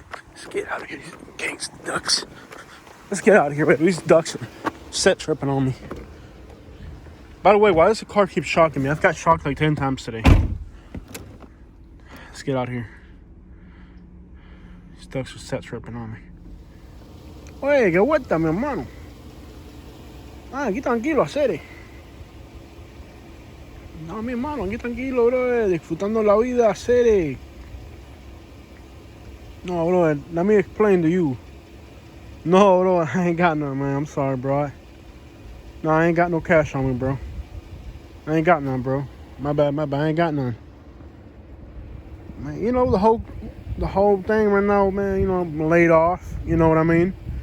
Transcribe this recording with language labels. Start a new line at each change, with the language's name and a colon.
English: Let's get out of here, these gangster ducks. Let's get out of here. Wait, these ducks are set tripping on me. By the way, why does the car keep shocking me? I've got shocked like 10 times today. Let's get out of here. These ducks are set tripping on me.
Spanish: Oye, qué vuelta, mi hermano. Ah, aquí tranquilo, hacer. No, mi hermano, aquí tranquilo, bro. Disfrutando la vida, hacer.
English: No, bro, let me explain to you. No, bro, I ain't got none, man. I'm sorry, bro. No, I ain't got no cash on me, bro. I ain't got none, bro. My bad. I ain't got none. Man, you know, the whole thing right now, man, you know, I'm laid off. You know what I mean?